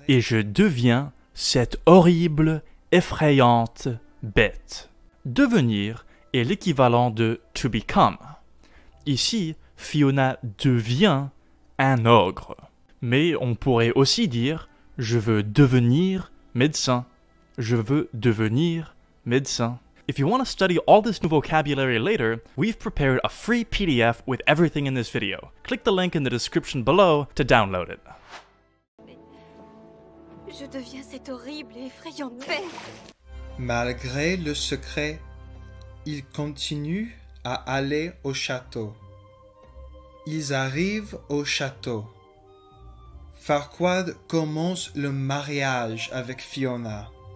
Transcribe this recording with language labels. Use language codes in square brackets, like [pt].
[fr] Et je deviens cette horrible, effrayante bête. Devenir est l'équivalent de [en] to become. [fr] Ici, Fiona devient un ogre. Mais on pourrait aussi dire je veux devenir médecin. Je veux devenir médecin. [en] If you want to study all this new vocabulary later, we've prepared a free PDF with everything in this video. Click the link in the description below to download it. [fr] Je deviens cette horrible et effrayante bête. Malgré le secret, ils continuent à aller au château. Ils arrivent au château. Farquaad commence le mariage avec Fiona.